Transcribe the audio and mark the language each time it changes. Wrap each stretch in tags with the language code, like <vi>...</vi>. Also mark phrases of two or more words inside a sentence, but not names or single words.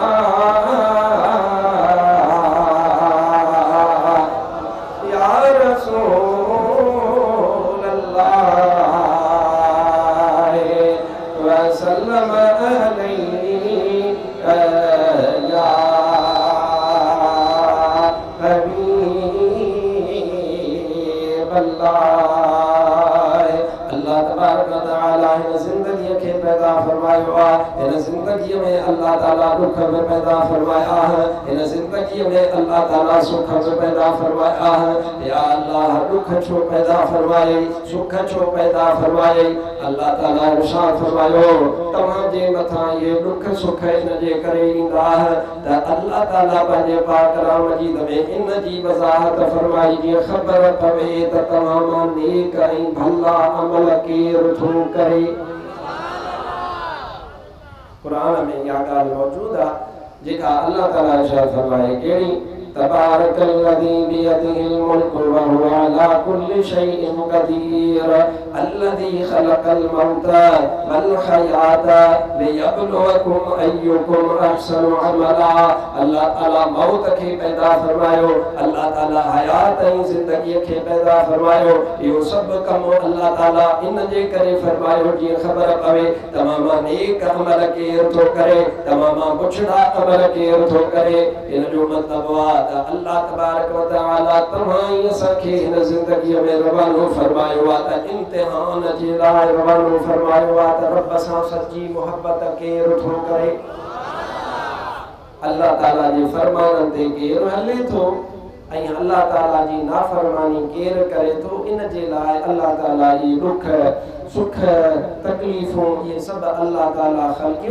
<ar>رسول الله وسلم عليه يا حبيب الله تبارك وتعالى</ar> <sd>हिन ज़िंदगीअ खे पैदा फरमायो आहे हिन ज़िंदगीअ में अल्लाह ताला दुख बि पैदा फरमाया हिन ज़िंदगीअ में अल्लाह ताला सुख बि पैदा फरमाया</sd> <ar>يا الله</ar> <sd>दुख छो पैदा फरमाए सुख छो पैदा फरमाए अल्लाह ताला इरशाद फरमायो तव्हांजे मथां ये दुख सुख इन जे करे ईंदा त अल्लाह ताला पंहिंजे पाक कलाम मजीद में इन जी वज़ाहत फरमाई जीअं ख़बर पवे त तव्हां मां नेक ऐं भला अमल केरु थो करे कुरान में इहा ॻाल्हि मौजूद आहे जेका अल्लाह ताला इरशाद फरमाए कहिड़ी</sd> <ar>تبارك الذي بيده الملك وهو على كل شيء قدير الذي خلق الموت والحياة ليبلوكم أيكم أحسن عملا</ar> <sd>अल्लाह ताला मौत खे पैदा फरमायो अल्लाह ताला हयात ऐं ज़िंदगीअ खे पैदा फरमायो इहो सभु कम अल्लाह ताला इन जे करे फरमायो जीअं ख़बर पवे तव्हां मां नेक अमल केरु थो करे तव्हां मां बुछड़ा अमल केरु थो करे इन जो मतिलबु आहे</sd> <ar>الله تبارك وتعالى</ar> <sd>तव्हां असांखे हिन ज़िंदगीअ में रवानो फरमायो आहे त इम्तिहान जे लाइ रवानो फरमायो आहे त रब सां सची मोहबत केरु थो करे अल्लाह ताला जे फरमाननि ते केरु हले थो ऐं अल्लाह ताला जी नाफरमानी केरु करे थो, इन जे लाइ अल्लाह ताला जी दुख सुख तकलीफ़ूं इहे सभु अल्लाह ताला ख़लक़ियूं।</sd>